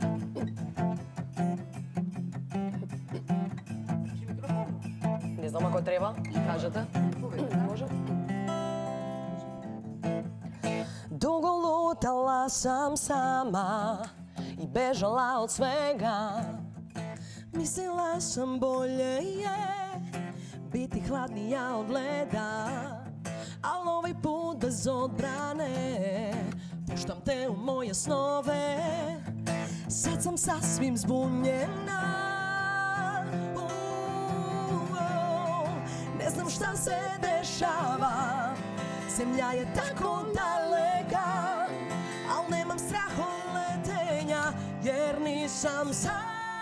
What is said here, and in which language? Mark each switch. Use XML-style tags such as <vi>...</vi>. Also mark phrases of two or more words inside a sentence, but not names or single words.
<mk>Не знам ако треба, кажете. Може?</mk> <sr>Дуго лутала сам сама и бежала од свега. Мислила сам болje je biti hladnija od leda, al ovaj put bez odbrane puštam te u moje snove. Sad sam sasvim zbunjena, ne znam šta se dešava, zemlja je tako daleka, al nemam strah od letenja jer nisam sama.</sr>